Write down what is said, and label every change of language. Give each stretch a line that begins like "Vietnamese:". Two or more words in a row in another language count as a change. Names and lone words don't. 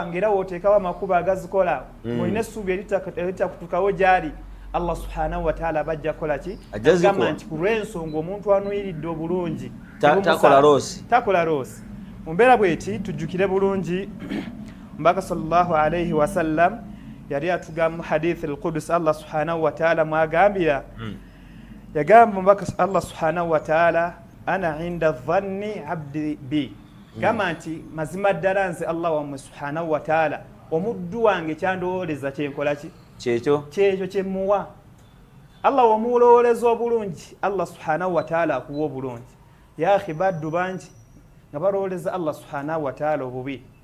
Ganda: ng'era wooteekawo amakubo agazikola olina essuubi eritakutukawo gy'ali Allah
Arabic: سبحانه وتعالى
Ganda: bajja kukola ki agamba nti ku lw'ensonga omuntu anuyiridde obulungi takola loosi mu mbeera bw'eti tujjukire bulungi mbaka
Arabic: صلى الله عليه وسلم
Ganda: yali atugamba mu
Arabic: حديث القدس
Ganda: Allah
Arabic: سبحانه وتعالى
Ganda: mwagambira yagamba mbaka Allah
Arabic: سبحانه وتعالى أنا عند ظن عبدي بي
Ganda: kama nti mazima ddala nze Allah wammwe
Arabic: سبحانه وتعالى
Ganda: omuddu wange kyandowooleza kyenkola ki kyekyo kyemuwa Allah wamulowooleza obulungi Allah
Arabic: سبحانه وتعالى
Ganda: akuwa obulungi
Arabic: يا أخي
Ganda: baddu bangi nga balowooleza Allah
Arabic: سبحانه وتعالى
Ganda: obubi